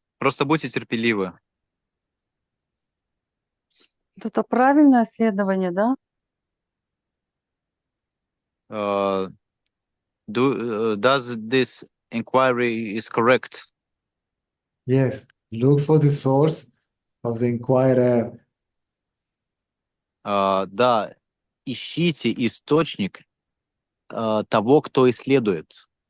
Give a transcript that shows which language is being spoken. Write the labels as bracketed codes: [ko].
[ru] Просто будьте терпеливы. вот это правильное следование, да? [en] Does this inquiry is correct? Yes, look for the source of the inquirer. [ru] Да, ищите источник того, кто исследует.